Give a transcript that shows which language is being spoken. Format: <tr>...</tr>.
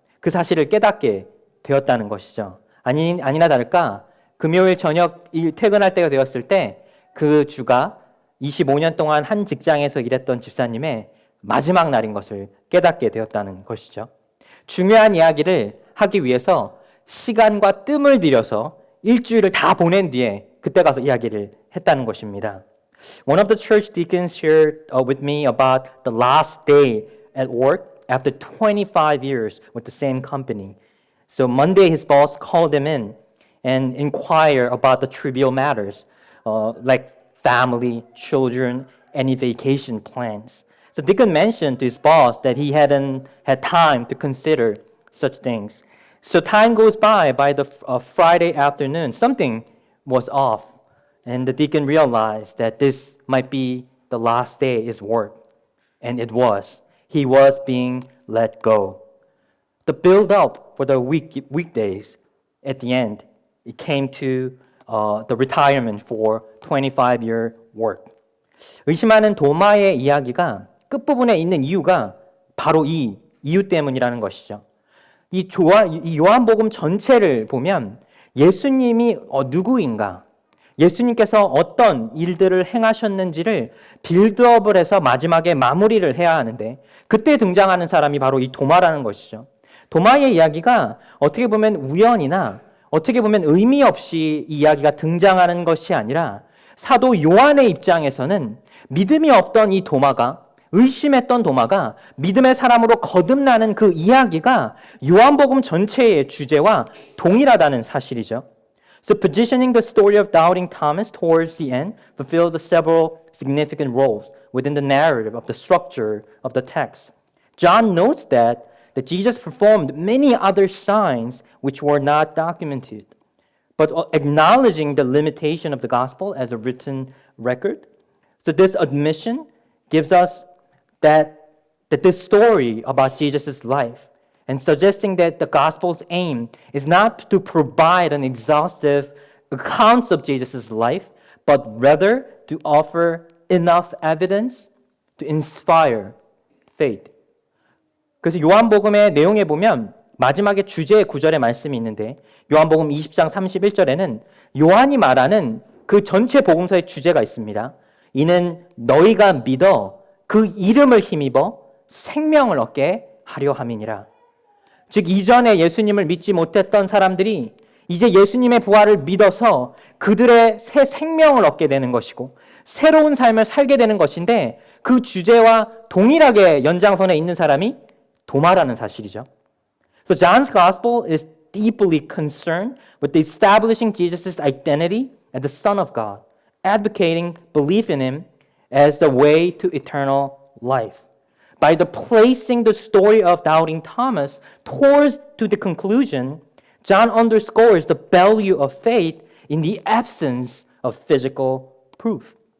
<ko>그 사실을 깨닫게 되었다는 것이죠. 아니나 다를까 금요일 저녁 퇴근할 때가 되었을 때 그 주가 25년 동안 한 직장에서 일했던 집사님의 마지막 날인 것을 깨닫게 되었다는 것이죠. 중요한 이야기를 하기 위해서 시간과 뜸을 들여서 일주일을 다 보낸 뒤에 그때 가서 이야기를 했다는 것입니다.</ko> <en>One of the church deacons shared with me about the last day at work after 25 years with the same company. So Monday his boss called him in and inquired about the trivial matters like family, children, any vacation plans. So Deacon mentioned to his boss that he hadn't had time to consider such things. So time goes by the Friday afternoon, something was off. And the deacon realized that this might be the last day of his work. And it was. He was being let go. The build-up for the weekdays, at the end, it came to the retirement for 25-year work.</en> <ko>의심하는 도마의 이야기가 끝부분에 있는 이유가 바로 이 이유 때문이라는 것이죠. 이 요한복음 전체를 보면 예수님이 누구인가, 예수님께서 어떤 일들을 행하셨는지를 빌드업을 해서 마지막에 마무리를 해야 하는데 그때 등장하는 사람이 바로 이 도마라는 것이죠. 도마의 이야기가 어떻게 보면 우연이나 어떻게 보면 의미 없이 이 이야기가 등장하는 것이 아니라 사도 요한의 입장에서는 믿음이 없던 이 도마가, 의심했던 도마가 믿음의 사람으로 거듭나는 그 이야기가 요한복음 전체의 주제와 동일하다는 사실이죠.</ko> <en>So positioning the story of doubting Thomas towards the end fulfills several significant roles within the narrative of the structure of the text. John notes that Jesus performed many other signs which were not documented, but acknowledging the limitation of the gospel as a written record. So this admission gives us that this story about Jesus' life and suggesting that the gospel's aim is not to provide an exhaustive account of Jesus' life, but rather to offer enough evidence to inspire faith.</en> <ko>그래서 요한복음의 내용에 보면 마지막에 주제 구절의 말씀이 있는데 요한복음 20장 31절에는 요한이 말하는 그 전체 복음서의 주제가 있습니다. 이는 너희가 믿어 그 이름을 힘입어 생명을 얻게 하려 함이니라. 즉 이전에 예수님을 믿지 못했던 사람들이 이제 예수님의 부활을 믿어서 그들의 새 생명을 얻게 되는 것이고 새로운 삶을 살게 되는 것인데 그 주제와 동일하게 연장선에 있는 사람이 도마라는 사실이죠.</ko> <en>So John's gospel is deeply concerned with establishing Jesus' identity as the Son of God, advocating belief in him as the way to eternal life. By placing the story of doubting Thomas towards to the conclusion, John underscores the value of faith in the absence of physical proof.</en>